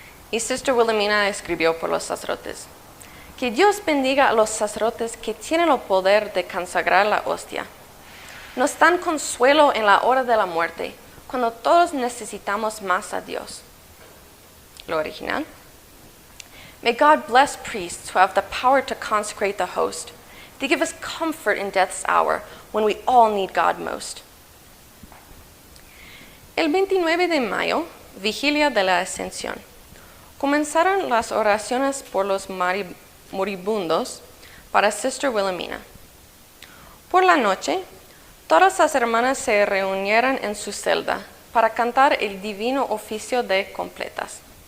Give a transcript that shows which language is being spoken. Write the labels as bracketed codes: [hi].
[es] Y Sister Wilhelmina escribió por los sacerdotes: que Dios bendiga a los sacerdotes que tienen el poder de consagrar la hostia. Nos dan consuelo en la hora de la muerte, cuando todos necesitamos más a Dios. Lo original. [en] May God bless priests who have the power to consecrate the host. They give us comfort in death's hour when we all need God most. [es] El 29 de mayo, vigilia de la Ascensión, comenzaron las oraciones por los moribundos para Sister Wilhelmina. Por la noche, todas las hermanas se reunieron en su celda para cantar el divino oficio de completas.